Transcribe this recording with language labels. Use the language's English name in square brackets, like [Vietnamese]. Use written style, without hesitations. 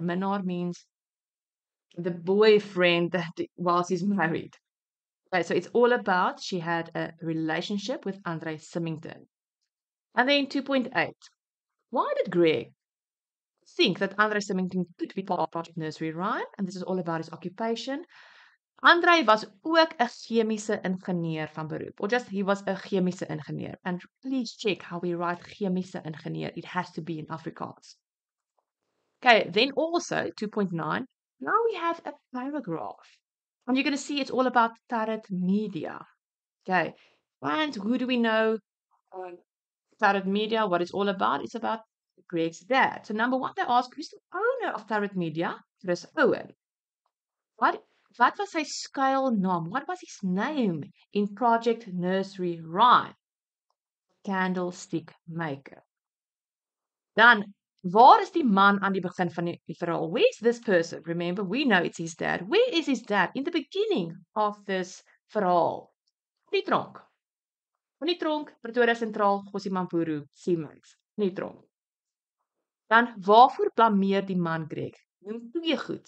[English] Minnaar means the boyfriend that whilst he's married. Okay, so it's all about she had a relationship with Andre Symington. And then 2.8. Why did Greg think that Andre Symington could be part of Project Nursery Rhyme? And this is all about his occupation. [Afrikaans] Andre was ook 'n chemiese ingenieur van beroep. [English] Or just he was [Afrikaans] 'n chemiese ingenieur. [English] And please check how we write chemiese ingenieur. It has to be in Afrikaans. Okay, then also 2.9. Now we have a paragraph. And you're going to see it's all about Tarot Media. Okay, and who do we know? Tarot Media, what it's all about? It's about Greg's dad. So number one, they ask, who's the owner of Tarot Media? Chris Owen. What was [Afrikaans] sy skuilnaam? [English] What was his name in Project Nursery Rhyme? Candlestick Maker. Dan [Afrikaans] Waar is die man aan die begin van die verhaal? [English] Where's this person? Remember, we know it's his dad. Where is his dad in the beginning of this verhaal? [Afrikaans] In die tronk. In die tronk, Pretoria Sentraal, Gossie-Mampuru, Siemens. In die tronk. Dan, waarvoor blameer die man Greg? Noem 2 goed.